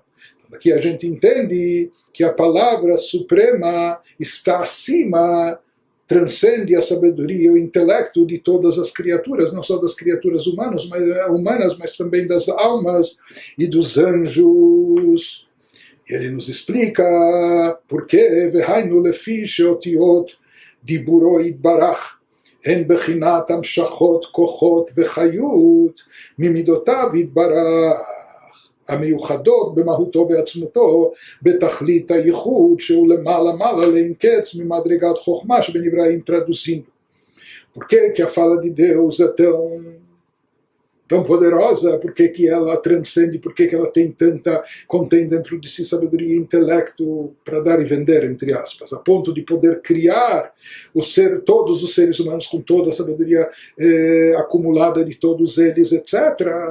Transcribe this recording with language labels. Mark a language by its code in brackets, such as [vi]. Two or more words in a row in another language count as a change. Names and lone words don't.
[pt] Aqui a gente entende que a palavra suprema está acima, transcende a sabedoria e o intelecto de todas as criaturas, não só das criaturas humanas, mas também das almas e dos anjos. Ele nos explica por que [he] והיינו לפי שאותיות דיבורו יתברך הן בחינת המשכות כחות וחיות ממדותיו יתברך המיוחדות במהותו ועצמותו בתכלית הייחוד שהוא למעלה מעלה לאין קץ ממדרגת חוכמה שבנבראים traduzindo. [pt] Por que a fala de Deus é tão tão poderosa, por que ela transcende, por que ela contém dentro de si sabedoria e intelecto para dar e vender, entre aspas, a ponto de poder criar todos os seres humanos com toda a sabedoria acumulada de todos eles, etc.